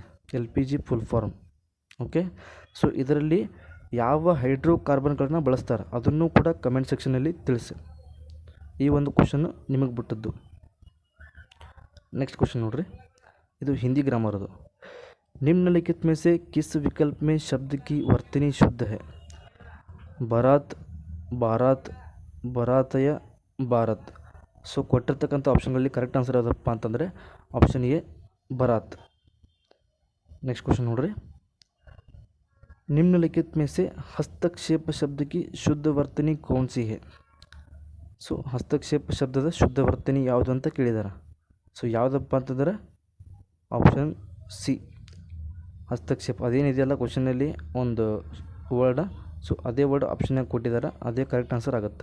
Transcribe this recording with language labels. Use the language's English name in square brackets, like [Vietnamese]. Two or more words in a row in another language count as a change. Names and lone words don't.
[English] LPG full form. okay, so [Kannada] ಇದರಲ್ಲಿ ಯಾವ ಹೈಡ್ರೋಕಾರ್ಬನ್ಗಳನ್ನ ಬಳಸ್ತಾರೆ ಅದನ್ನು ಕೂಡ [English] comment section [Kannada] ತಿಳಿಸಿ. ಈ ಒಂದು ಕ್ವಶನ್ನು ನಿಮಗೆ ಬಿಟ್ಟದ್ದು. [English] next question [Kannada] ನೋಡ್ರಿ. ಇದು [English] Hindi grammar [Kannada] ಅದು. [Hindi] निम्नलिखित में से किस विकल्प में शब्द की वर्तनी शुद्ध है? बरात, बारात, बरातय, भारत. [Kannada] ಸೊ ಕೊಟ್ಟಿರ್ತಕ್ಕಂಥ ಆಪ್ಷನ್ಗಳಲ್ಲಿ [English] correct answer [Kannada] ಯಾವುದಪ್ಪ ಅಂತಂದರೆ [English] option A [Kannada] ಬರಾತ್. [English] next question ನೋಡ್ರಿ. [Hindi] निम्नलिखित में से हस्तक्षेप शब्द की शुद्ध वर्तनी कौन सी है? [Kannada] ಸೊ ಹಸ್ತಕ್ಷೇಪ ಶಬ್ದದ ಶುದ್ಧ ವರ್ತನಿ ಯಾವುದು ಅಂತ ಕೇಳಿದಾರೆ. ಸೊ ಯಾವುದಪ್ಪ ಅಂತಂದ್ರೆ [English] option C [Kannada] ಹಸ್ತಕ್ಷೇಪ. ಅದೇನಿದೆಯಲ್ಲ ಕ್ವಶನಲ್ಲಿ ಒಂದು ವರ್ಡ, ಸೊ ಅದೇ ವರ್ಡ್ ಆಪ್ಷನ್ನಾಗಿ ಕೊಟ್ಟಿದ್ದಾರೆ, ಅದೇ [English] correct answer [Kannada] ಆಗುತ್ತೆ.